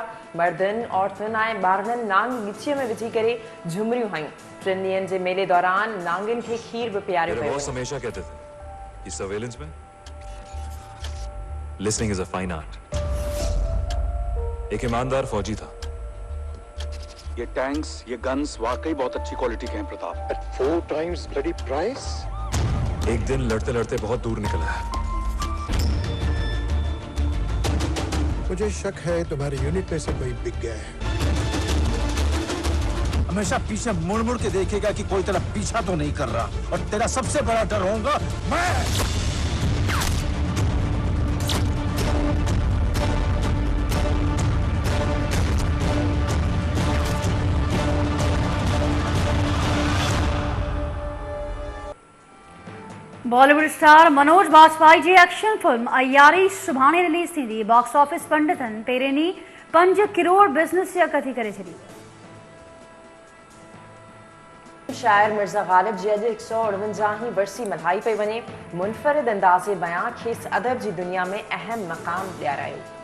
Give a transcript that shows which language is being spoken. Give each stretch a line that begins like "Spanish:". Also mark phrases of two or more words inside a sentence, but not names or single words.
Sindhi: मर्दन, औरतुनि ऐं ॿारनि नांग गिचीअ में विझी करे झुमरियूं हयूं। 3 ॾींहनि जे मेले दौरान नांगनि खे खीर भी पियारियो
Hindi: मेरे
Sindhi: वियो।
Hindi: बॉस हमेशा कहते थे कि सर्वेलेंस में
English: listening is a fine art.
Hindi: एक ईमानदार फौजी था। ये टैंक्स, ये गन्स वाकई बहुत अच्छी क्वालिटी के हैं प्रताप।
English: At 4 times bloody price?
Hindi: एक दिन लड़ते लड़ते बहुत दूर निकला है। मुझे शक है तुम्हारे यूनिट में से कोई बिक गया है। हमेशा पीछे मुड़ मुड़ के देखेगा कि कोई तेरा पीछा तो नहीं कर रहा, और तेरा सबसे बड़ा डर होगा मैं।
Sindhi: बॉलीवुड स्टार मनोज बाजपेयी जी
English: action film
Sindhi: अयारी सुभाणे रिलीज़ थींदी।
English: box office
Sindhi: पंडितन पहिरें ॾींहुं 5 करोड़ बिज़नेस जी अकथी करे छॾी। शायर मिर्ज़ा ग़ालिब जी अॼु 149वीं वरसी मल्हाई पई वञे। मुनफरिद अंदाज़े बयां खेसि अदब जी दुनिया में अहम मक़ाम ॾियारायो।